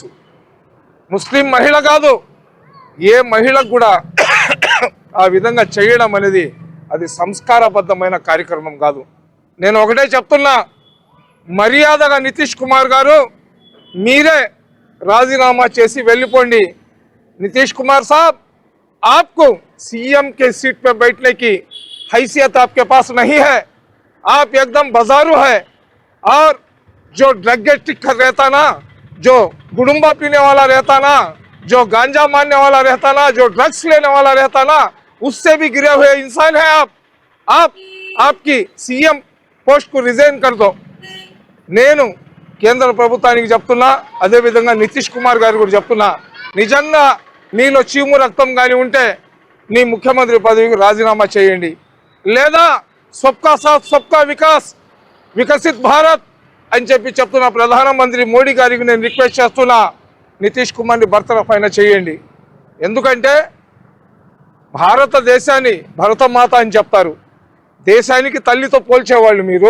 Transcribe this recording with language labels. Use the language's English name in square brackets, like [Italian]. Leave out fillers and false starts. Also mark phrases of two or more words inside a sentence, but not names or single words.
[Telugu] ముస్లిం మహిళ కాదు, ఏ మహిళకు కూడా ఆ విధంగా చేయడం అనేది అది సంస్కారబద్ధమైన కార్యక్రమం కాదు. నేను ఒకటే చెప్తున్నా, మర్యాదగా నితీష్ కుమార్ గారు మీరే రాజీనామా చేసి వెళ్ళిపోండి. [Hindi] नितीश कुमार साहब, आपको सीएम के सीट पे बैठने की हैसियत आपके पास नहीं है, आप एकदम बाजारू है। और जो [English] drug addict [Hindi] रहता ना, जो गुड़ुम्बा पीने वाला रहता ना, जो गांजा मारने वाला रहता ना, जो ड्रग्स लेने वाला रहता ना, उससे भी गिरे हुए इंसान है आप आपकी [English] CM post [Hindi] को रिजाइन कर दो. [Telugu] నేను కేంద్ర ప్రభుత్వానికి చెప్తున్నా, అదే విధంగా నితీష్ కుమార్ గారు కూడా చెప్తున్నా, నిజంగా నీలో చీము రక్తం కానీ ఉంటే నీ ముఖ్యమంత్రి పదవికి రాజీనామా చేయండి, లేదా [Hindi] सबका साथ सबका विकास विकसित भारत [Telugu] అని చెప్తున్న ప్రధానమంత్రి మోడీ గారికి నేను రిక్వెస్ట్ చేస్తున్నా, నితీష్ కుమార్ని బర్తరఫ్ అయినా చేయండి. ఎందుకంటే భారతదేశాన్ని భరతమాత అని చెప్తారు, దేశానికి తల్లితో పోల్చేవాళ్ళు మీరు.